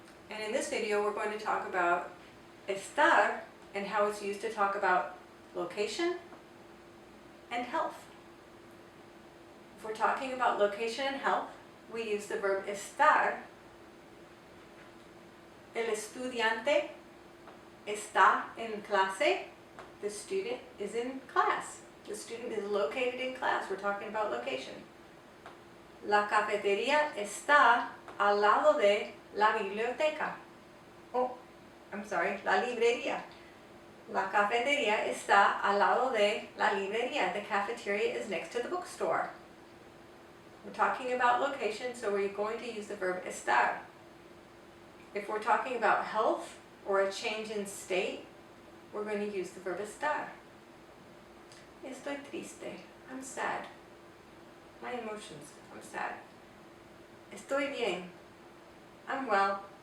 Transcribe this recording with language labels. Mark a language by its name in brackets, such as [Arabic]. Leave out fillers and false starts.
[English] And in this video, we're going to talk about estar and how it's used to talk about location and health. If we're talking about location and health, we use the verb estar. [Spanish] El estudiante está en clase. [English] The student is in class. The student is located in class. We're talking about location. [Spanish] La cafetería está al lado de la biblioteca. La librería. La cafetería está al lado de la librería. [English] The cafeteria is next to the bookstore. We're talking about location, so we're going to use the verb estar. If we're talking about health or a change in state, we're going to use the verb estar. [Spanish] Estoy triste. [English] I'm sad. My emotions. I'm sad. [Spanish] Estoy bien. [English] I'm well.